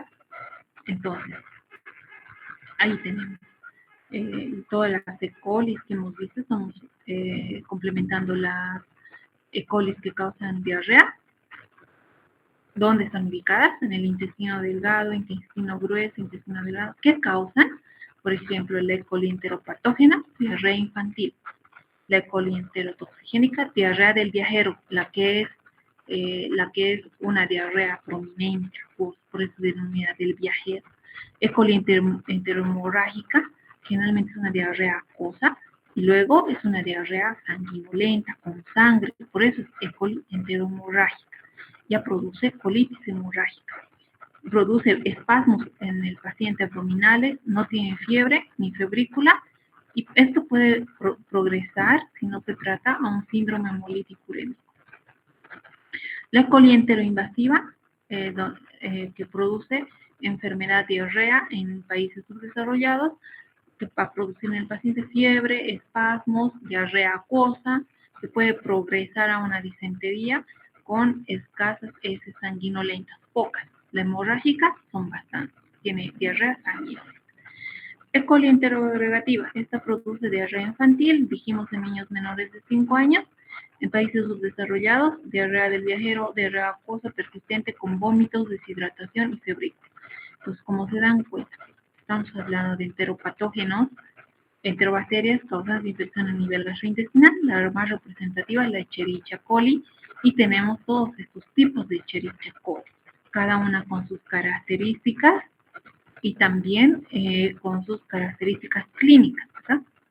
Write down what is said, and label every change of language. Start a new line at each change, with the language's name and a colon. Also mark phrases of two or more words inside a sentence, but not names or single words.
Spanish: Entonces, ahí tenemos todas las E. colis que hemos visto, estamos complementando las E. colis que causan diarrea. ¿Dónde están ubicadas? En el intestino delgado, intestino grueso, intestino delgado. ¿Qué causan? Por ejemplo, la E. coli enteropatógena, diarrea infantil. La E. coli enterotoxigénica, diarrea del viajero, la que es una diarrea prominente, por eso denomina del viajero. E. coli enteromorrágica, generalmente es una diarrea acuosa, y luego es una diarrea sanguinolenta, con sangre, por eso es E. coli enteromorrágica. Ya produce colitis hemorrágica. Produce espasmos en el paciente abdominales, no tiene fiebre ni febrícula, y esto puede progresar, si no se trata, a un síndrome hemolítico urémico. La E. coli enteroinvasiva, que produce enfermedad diarrea en países subdesarrollados, que va a producir en el paciente fiebre, espasmos, diarrea acuosa, que puede progresar a una disentería con escasas heces sanguinolentas, pocas. La hemorrágica son bastantes, tiene diarrea sanguínea. E. coli enteroagregativa, esta produce diarrea infantil, dijimos en niños menores de 5 años, en países subdesarrollados, diarrea del viajero, diarrea acuosa persistente con vómitos, deshidratación y febrícula. Pues como se dan cuenta, estamos hablando de enteropatógenos, enterobacterias causadas de infección a nivel gastrointestinal, la más representativa es la Escherichia coli, y tenemos todos estos tipos de Escherichia coli, cada una con sus características y también con sus características clínicas, ¿verdad?